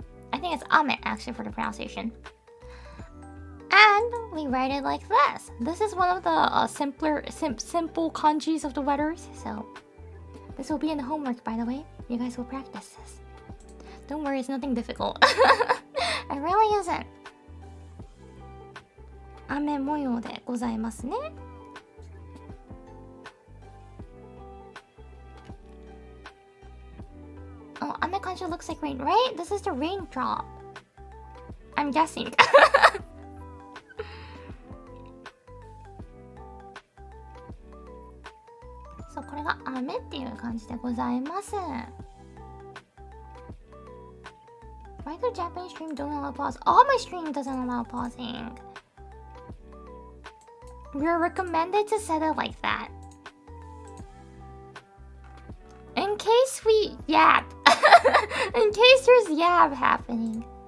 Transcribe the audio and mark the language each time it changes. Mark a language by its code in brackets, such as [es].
[en] I think it's ame, actually, for the pronunciation. And we write it like this. This is one of the simple kanjis of the weathers. So, this will be in the homework, by the way. You guys will practice this. Don't worry, it's nothing difficult. It really isn't. [ja] 雨模様でございますね。 [en] Oh, ame kanji looks like rain, right? This is the raindrop. I'm guessing. [ja] So これが雨っていう感じでございます。 [en] Why the Japanese stream don't allow pause? All my stream doesn't allow pausing. We're recommended to set it like that. In case we yap. In case there's yab happening.